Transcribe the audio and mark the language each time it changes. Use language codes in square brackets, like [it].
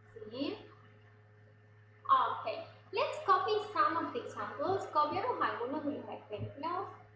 [es] ¿Sí? [en] Ok, let's copy some of the examples. [es] Copiamos algunos de los ejemplos.